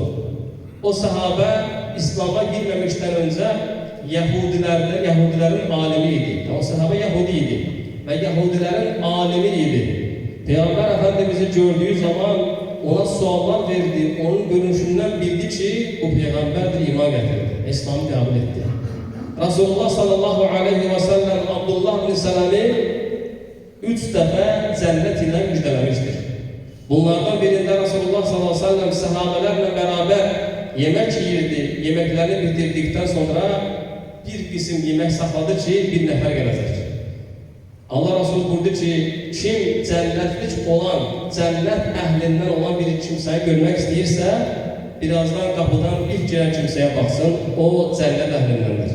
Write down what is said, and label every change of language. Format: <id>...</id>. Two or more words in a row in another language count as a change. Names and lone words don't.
<az>O səhabə İslam'a girməmişdən öncə Yahudilərin alimi idi. O səhabə Yahudi idi və Yahudilərin alimi idi. Peyğəmbər Efendimiz'i gördüyü zaman ona suallar verdi, onun görünüşündən bildi ki, bu Peyğəmbərdir, iman gətirdi, İslam'ı qəbul etdi. Resulullah</az> <ar>صلى الله عليه وسلم</ar> <az>Abdullah ibn Səlam'ı 3 dəfə cənnət ilə müjdələmişdir. Bunlardan birində Resulullah</az> <ar>صلى الله عليه وسلم</ar> <az>səhabələrlə bərabər yemək yiyirdi. Yeməklərini bitirdikdən sonra bir qism yemək saxladı ki, bir nəfər gələcək. Allah Resulü buyurdu ki, kim cənnətlik olan, cənnət əhlindən olan bir kimsəni görmək istəyirsə, birazdan qapıdan ilk gələn kimsəyə baxsın, o cənnət əhlindəndir.</az>